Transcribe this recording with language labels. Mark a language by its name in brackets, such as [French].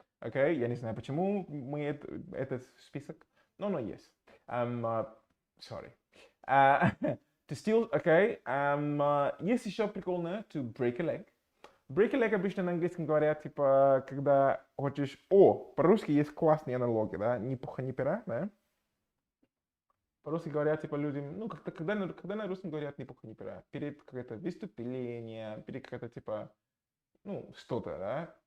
[Russian] Okay, я не знаю, почему мы этот список, но есть. [English] Sorry. To steal, okay. [Russian] Есть еще прикольно [English] to break a leg. Break a leg [Russian] обычно на английском говорят, типа, когда хочешь... по-русски есть классные аналоги, да? Ни пуха, ни пера, да? По-русски говорят, типа, людям... Ну, когда на русском говорят ни пуха, ни пера? Перед какое-то выступление, перед какое-то, типа... Ну, что-то, да?